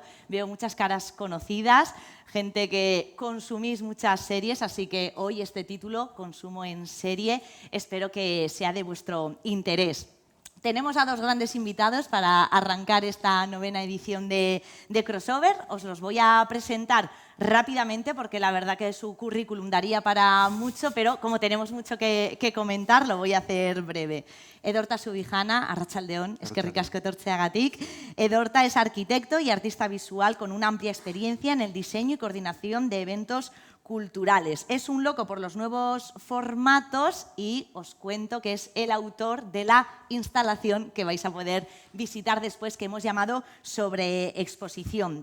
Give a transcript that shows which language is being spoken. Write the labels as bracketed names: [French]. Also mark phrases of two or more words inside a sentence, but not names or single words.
[Spanish] Veo muchas caras conocidas, gente que consumís muchas series, así que hoy este título, Consumo en serie, espero que sea de vuestro interés. Tenemos a 2 grandes invitados para arrancar esta 9ª edición de Crossover. Os los voy a presentar rápidamente porque la verdad que su currículum daría para mucho, pero como tenemos mucho que comentar, lo voy a hacer breve. [Basque] Edorta Subijana, arratsaldeon, eskerrik asko etortzeagatik. [Spanish] Edorta es arquitecto y artista visual con una amplia experiencia en el diseño y coordinación de eventos culturales. Es un loco por los nuevos formatos y os cuento que es el autor de la instalación que vais a poder visitar después, que hemos llamado Sobre Exposición.